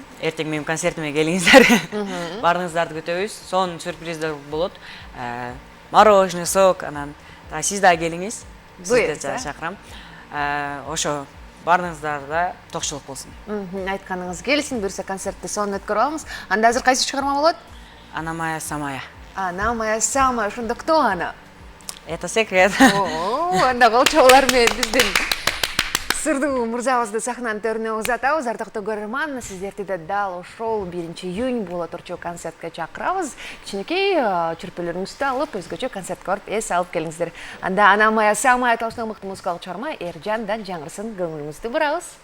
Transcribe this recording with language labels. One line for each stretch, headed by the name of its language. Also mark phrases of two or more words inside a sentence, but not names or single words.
Kyrgyz: Эртең менин концертиме келиңиздер. Бардыгыңыздарды күтөбүз. Сонун сюрприздер болот. Мороженое, сок, анан сиз да келиңиз. Сизди чакырам. Ошо бардыгыңыздарда токчулук болсун. Айтканыңыз келсин, буюрса концертти сонун өткөрүп алабыз. Анда азыр кайсы чыгарма болот?
Russian: Она моя самая. Она моя самая. Ошондо кто она? Это секрет.
Kyrgyz: Анда кол чабуулар менен биздин сырдуу мырзабызды сахнанын төрүнө узатабыз. Ардактуу көрөрман, сиздерди да дал ошол 1-июнь боло турчу концертке чакырабыз. Кичинекей чүрпөлөрүңүздү алып, өзгөчө концертке барып эс алып келиңиздер. Анда Ана Мая Самая аталышындагы мыкты музыкалык чыгарма Эржандан жаңырсын көңүлүңүздү бурабыз.